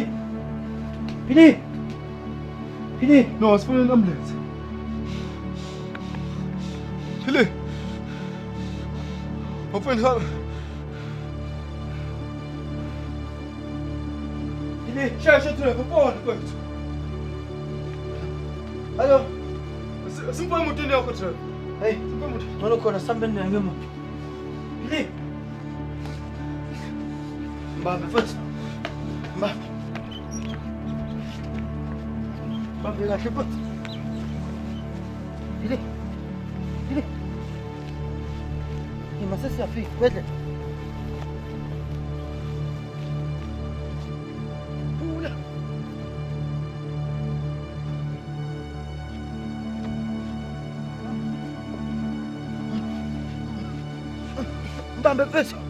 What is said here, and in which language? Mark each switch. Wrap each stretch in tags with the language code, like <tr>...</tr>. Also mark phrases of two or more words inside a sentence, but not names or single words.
<en>Billy. Billy. No, asifuna an ambulance. Billy. Open her. Billy.</en> <zu>Shasha Trevor, phone kwethu. Hello. Simpa emotweni yakho Trevor. Hey. Simpa emotweni. Ngolo khona sambeni ngemoto. Billy. Mbambe futhi. Mbambe. Mbambe kahle futhi. Billy. Billy. Mase siyafika wedle. Bula. Mbambe pesa.</zu>